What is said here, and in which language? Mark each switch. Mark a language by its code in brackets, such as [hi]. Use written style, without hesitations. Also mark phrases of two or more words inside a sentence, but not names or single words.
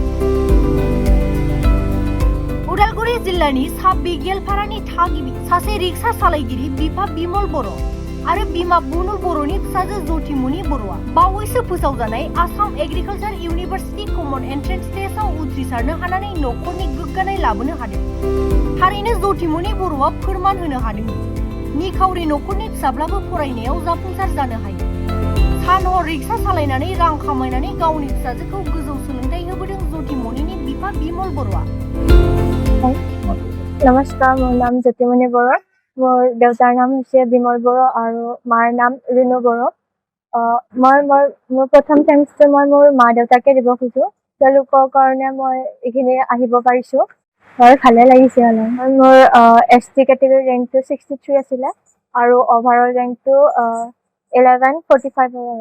[brx] उदालगुरि जिल्लानि साब बिगियालपारानि थागिबि सासे रिक्सा सालायगिरि बिफा बिमल बर' आरो बिमा बुनुल बर'नि फिसाजो ज्योतिमुनि बर'आ बावैसो फोसावजानाय आसाम एग्रिकालचार यूनिवर्सिटी [en] common entrance test [brx] उथ्रिसारनो हानानै नखरनि गोग्गानाय लाबोनो हादों। थारैनो ज्योतिमुनि बर'आ फोरमान होनो हादों निखावरि नखरनि फिसाब्लाबो फरायनायाव जाफुंसार जानो हायो। सान हर रिक्सा सालायनानै रां खामायनानै गावनि फिसाजोखौ गोजौ सोलोंथाइ होबोदों ज्योतिमुनिनि बिफा बिमल बर'आ। [as] নমস্কাৰ, মোৰ নাম ज्योतिमुनि बर'आ। মোৰ দেউতাৰ নাম হৈছে বিমল বড়ো আৰু মাৰ নাম ৰিনু বড়ো। মোৰ প্ৰথম চেমিষ্টাৰ মই মোৰ মা দেউতাকে দিব খোজো। তেওঁলোকৰ কাৰণে মই এইখিনি আহিব পাৰিছোঁ। হয়, ভালে লাগিছে অলপ। মোৰ ST [en] category rank [as] 63 আছিলে আৰু অভাৰঅল ৰেংকটো 1145 হয়।